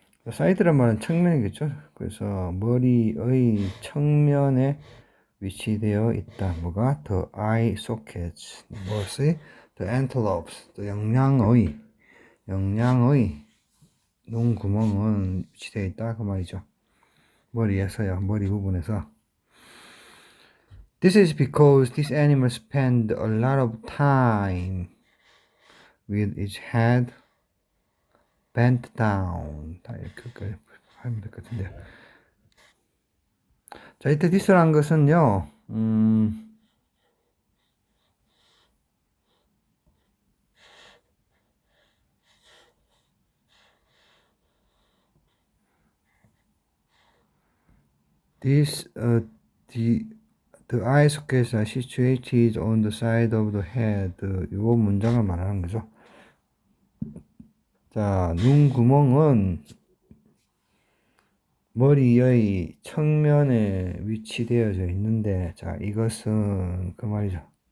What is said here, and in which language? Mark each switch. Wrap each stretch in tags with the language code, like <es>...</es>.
<ko>사이드란 말은 측면이겠죠. 그래서 머리의 측면에 위치되어 있다. 뭐가?</ko> <en>The eye sockets.</en> <ko>무엇이?</ko> <en>The antelopes.</en> <ko>The 영양의 눈 구멍은 위치되어 있다. 그 말이죠. 머리에서요. 머리 부분에서.</ko> <en>This is because these animals spend a lot of time with its head bent down.</en> <ko>다 이렇게 하면 될 것 같은데요. 자, 이때 this란 것은요,</ko> <en>this, the eye sockets are situated on the side of the head.</en> <ko>요 문장을 말하는 거죠. 자, 눈 구멍은 머리의 측면에 위치되어져 있는데, 자, 이것은 그 말이죠.</ko>